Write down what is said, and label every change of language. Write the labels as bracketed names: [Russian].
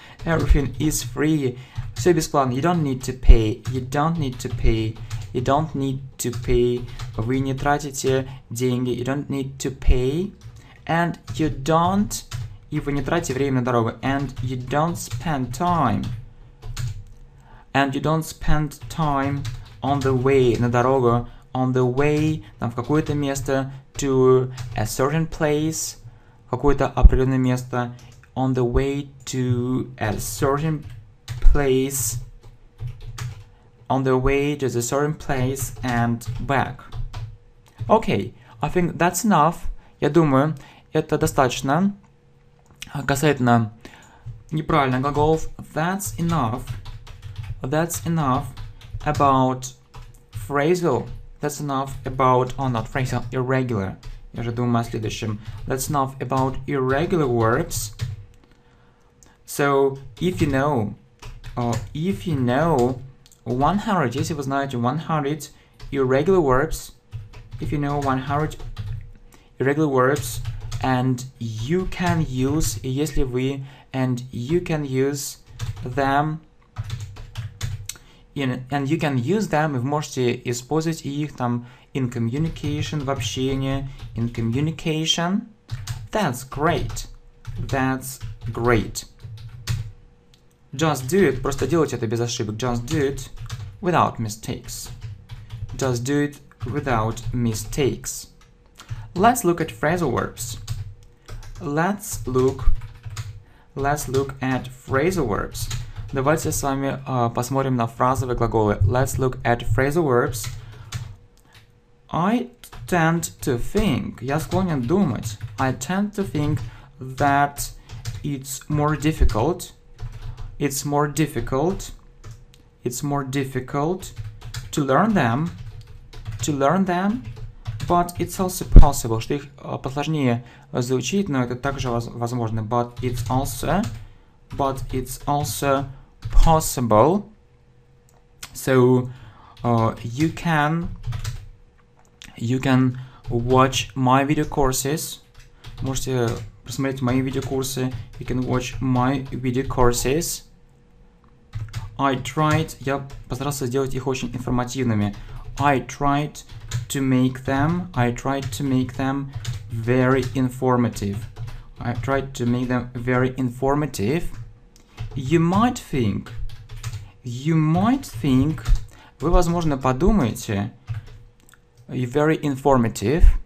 [English] Everything is free. [Russian] Все бесплатно. [English] You don't need to pay. You don't need to pay. You don't need to pay. [Russian] Вы не тратите деньги. [English] You don't need to pay. And you don't... [Russian] И вы не тратите время на дорогу. [English] And you don't spend time. And you don't spend time on the way. [Russian] На дорогу. [English] On the way. [Russian] Там в какое-то место. [English] To a certain place. [Russian] Какое-то определенное место. [English] On the way to a certain place. On the way to the certain place and back. Okay, I think that's enough. [Russian] Я думаю, это достаточно. Касательно неправильных глаголов, [English] that's enough. That's enough about phrasal. That's enough about, oh, not phrasal, irregular. [Russian] Я же думаю о следующем. [English] That's enough about irregular verbs. So, if you know 100, [Russian] если вы знаете 100 [English] irregular verbs, if you know 100 irregular verbs, and you can use, [Russian] если вы, [English] and you can use them, and you can use them, [Russian] вы можете использовать их там [English] in communication, [Russian] в общении, [English] in communication, that's great, that's great. Just do it, [Russian] просто делайте это без ошибок. [English] Just do it without mistakes. Just do it without mistakes. Let's look at phrasal verbs. Let's look at phrasal verbs. [Russian] Давайте с вами посмотрим на фразовые глаголы. [English] Let's look at phrasal verbs. I tend to think, [Russian] я склонен думать. [English] I tend to think that it's more difficult to learn them, but it's also possible, [Russian] что их посложнее заучить, но это также возможно, [English] but it's also possible, so you can watch my video courses, [Russian] можете посмотреть мои видеокурсы, [English] you can watch my video courses. [Russian] Я постарался сделать их очень информативными. [English] I tried to make them very informative. You might think, [Russian] вы, возможно, подумаете, [English] very informative.